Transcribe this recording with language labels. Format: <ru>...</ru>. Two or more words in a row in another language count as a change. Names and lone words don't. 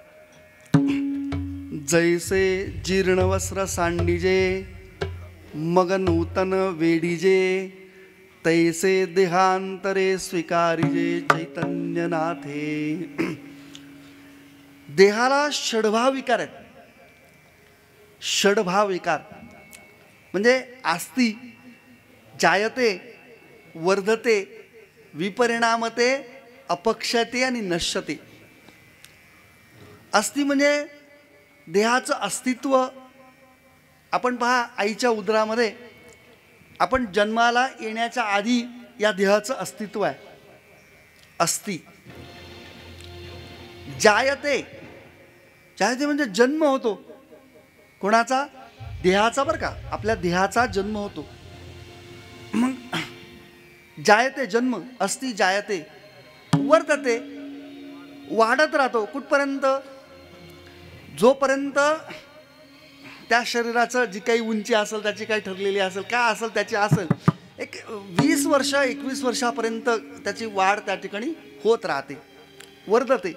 <mr>जैसे जीर्ण वस्त्र सांडिजे मग नूतन वेडीजे तैसे देहांतरे स्वीकारिजे चैतन्यनाथे. देहाला षडभाव विकार आहेत. षडभाव विकार म्हणजे</mr> <sa>आस्ती, जायते, वर्धते, विपरिणामते, अपक्षते</sa> <mr>आणि नश्यते. अस्ति म्हणजे देहाचं अस्तित्व, आपण पहा, आईच्या उदरामध्ये आपण जन्माला येण्याच्या आधी या देहाचं अस्तित्व आहे.</mr> <sa>अस्ति जायते, जायते</sa> <mr>म्हणजे जन्म होतो. कोणाचा? देहाचा, बरं का, आपल्या देहाचा जन्म होतो. मग जायते जन्म,</mr> <sa>अस्ति जायते, वर्तते,</sa> <mr>वाढत राहतो. कुठपर्यंत? जोपर्यंत त्या शरीराचं जी काही उंची असेल, त्याची काही ठरलेली असेल, काय असेल त्याची असेल, एक 20 वर्ष 21 वर्षापर्यंत त्याची वाढ त्या ठिकाणी होत राहते, वर्धते.</mr>